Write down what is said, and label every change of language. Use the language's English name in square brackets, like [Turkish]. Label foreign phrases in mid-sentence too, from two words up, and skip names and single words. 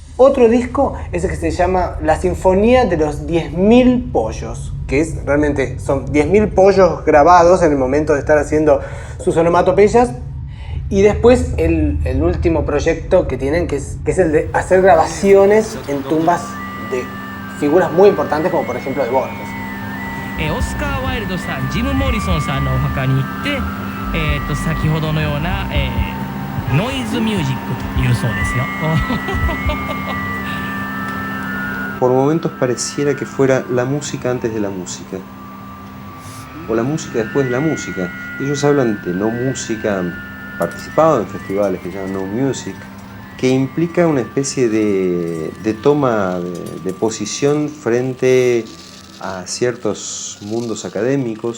[Spanish] Otro disco es el que se llama La Sinfonía de los 10.000 pollos, que es realmente son 10.000 pollos grabados en el momento de estar haciendo sus onomatopeyas. Y después el último proyecto que tienen, que es el de hacer grabaciones en tumbas de figuras muy importantes, como por ejemplo de Borges. [Japanese] オスカー・ワイルドさん、ジム・モリソンさんのお墓に行って、先ほどのような、ノイズミュージックというそうですよ。 [Spanish] Por momentos pareciera que fuera la música antes de la música, o la música después de la música. Ellos hablan de no música, han participado en festivales que llaman [English] no music, [Spanish] que implica una especie de toma de posición frente a ciertos mundos académicos.